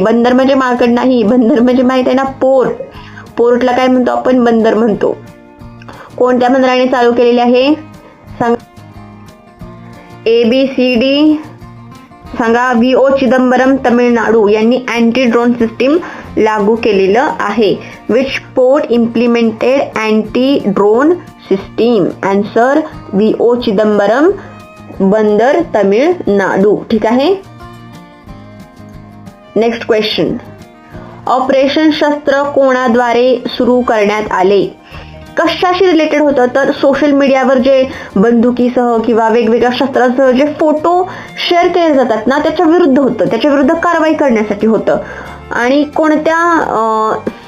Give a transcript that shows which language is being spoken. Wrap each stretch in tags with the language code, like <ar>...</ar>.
<mr>बंदर म्हणजे मार्केट नाही, बंदर म्हणजे माहित आहे ना, पोर्टला काय म्हणतो आपण? बंदर म्हणतो. कोणत्या बंदराने चालू केलेली आहे? सांगा. ABCD सांगा. VO चिदंबरम तमिळनाडू यांनी अँटी ड्रोन सिस्टीम लागू केलेलं आहे.</mr> <en>Which port implemented anti drone system?</en> <mr>Answer VO Chidambaram, बंदर तमिळनाडू. ठीक आहे. Next question. ऑपरेशन शस्त्र कोणाद्वारे सुरू करण्यात आले? कशाशी रिलेटेड होतं? तर सोशल मीडियावर जे बंदुकीसह किंवा वेगवेगळ्या शस्त्रांसह जे फोटो शेअर केले जातात ना, त्याच्या विरुद्ध होतं. त्याच्या विरुद्ध कारवाई करण्यासाठी होतं. आणि कोणत्या</mr>